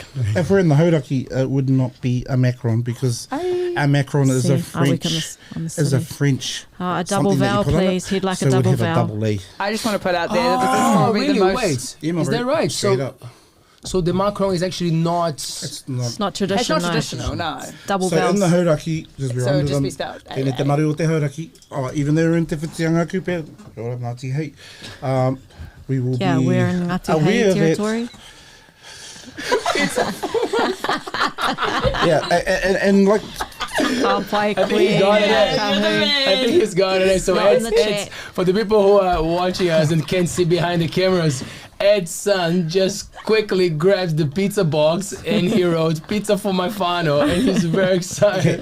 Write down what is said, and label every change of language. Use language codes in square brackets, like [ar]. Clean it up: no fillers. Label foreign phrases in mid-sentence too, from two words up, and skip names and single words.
[en] If we're in the Hauraki, it would not be a macron, because a macron is a French. A double vowel, please. He'd like a double vowel. I just want to put out there that this is probably the most... Wait, is that right? So the macron is actually not... It's not traditional. It's not traditional, no. Double vowels. So in the Hauraki, so it would just be spelled [mi] Tēnei te maru o te Hauraki, [en] even though we're in [mi] te whitianga kupe, [en] Ngāti Hei, we will be we're in Ngāti Hei territory. And like... I'll play I think he's got it. So it's for the people who are watching us and can't see behind the cameras, Ed's son just quickly grabs the pizza box and he wrote pizza for my whānau, and he's very excited.